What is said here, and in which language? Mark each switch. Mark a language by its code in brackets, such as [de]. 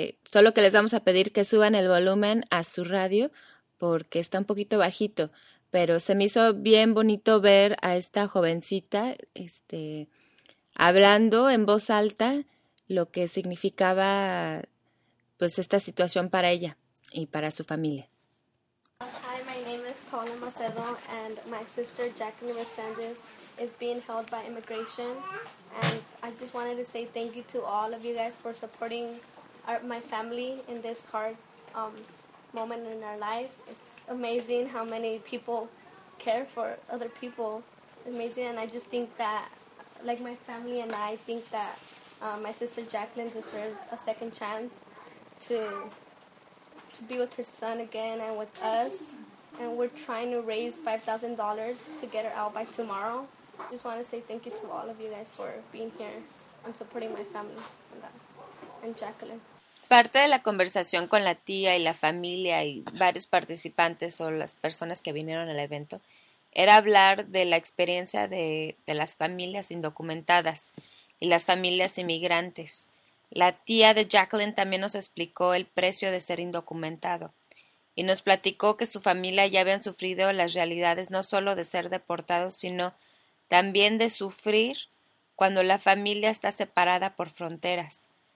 [es] Solo que les vamos a pedir que suban el volumen a su radio porque está un poquito bajito, pero se me hizo bien bonito ver a esta jovencita, hablando en voz alta lo que significaba pues esta situación para ella y para su familia. [en] Hi, my name is Paula Macedo and my sister Jacqueline Resendez is being held by immigration, and I just wanted to say thank you to all of you guys for supporting my family in this hard moment in our life. It's amazing how many people care for other people. Amazing. And I just think that, like, my family and I think that my sister Jacqueline deserves a second chance to be with her son again and with us. And we're trying to raise $5,000 to get her out by tomorrow. Just want to say thank you to all of you guys for being here and supporting my family and Jacqueline. [es] Parte de la conversación con la tía y la familia y varios participantes o las personas que vinieron al evento era hablar de la experiencia de las familias indocumentadas y las familias inmigrantes. La tía de Jacqueline también nos explicó el precio de ser indocumentado y nos platicó que su familia ya habían sufrido las realidades no solo de ser deportados, sino también de sufrir cuando la familia está separada por fronteras.